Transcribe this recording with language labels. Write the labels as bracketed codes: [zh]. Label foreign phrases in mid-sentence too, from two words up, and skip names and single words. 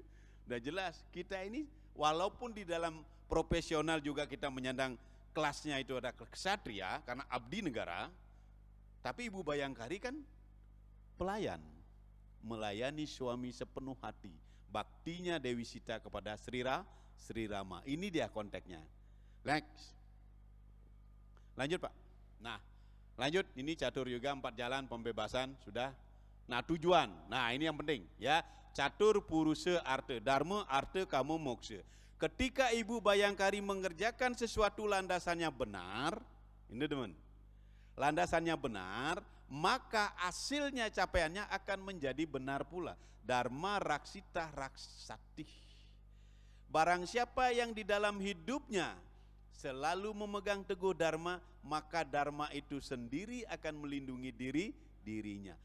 [id] Udah jelas, kita ini walaupun di dalam profesional juga kita menyandang kelasnya itu ada ksatria karena abdi negara, tapi Ibu Bayangkari kan pelayan, melayani suami sepenuh hati, baktinya Dewi Sita kepada Sri Rama. Ini dia konteksnya. Next. Lanjut Pak. Nah, lanjut, ini catur yoga 4 jalan pembebasan sudah. Nah, tujuan. Nah, ini yang penting ya. [sa] Catur purusa arta, dharma arta kama moksa. [id] Ketika Ibu Bayangkari mengerjakan sesuatu landasannya benar, ini teman. Landasannya benar, maka hasilnya capaiannya akan menjadi benar pula. [sa] Dharma raksita raksati. [id] Barang siapa yang di dalam hidupnya selalu memegang teguh dharma, maka dharma itu sendiri akan melindungi dirinya.